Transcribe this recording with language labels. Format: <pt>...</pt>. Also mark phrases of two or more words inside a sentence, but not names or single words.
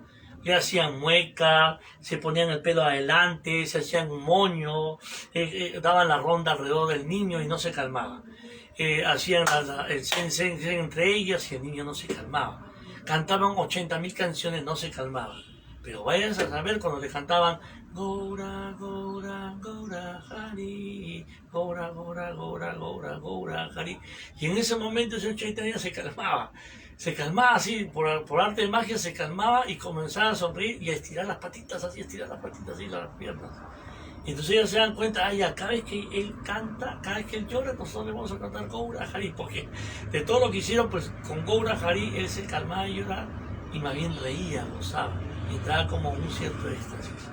<es>Le hacían mueca, se ponían el pelo adelante, se hacían un moño, daban la ronda alrededor del niño y no se calmaba. Hacían el sen entre ellas y el niño no se calmaba. Cantaban 80.000 canciones, no se calmaba. Pero vayan a saber cuando le cantaban Gaura, Gaura, Gaura, Hari, Gaura, Gaura, Gaura, Gaura, Gaura, Hari. Y en ese momento el señor Chaitanya se calmaba así, por arte de magia se calmaba y comenzaba a sonreír y a estirar las patitas así, las piernas. Y entonces ellos se dan cuenta, cada vez que él canta, cada vez que él llora, nosotros le vamos a cantar Gaura Hari, porque de todo lo que hicieron, pues con Gaura Hari él se calmaba y lloraba y más bien reía, gozaba, y entraba como un cierto éxtasis.</es>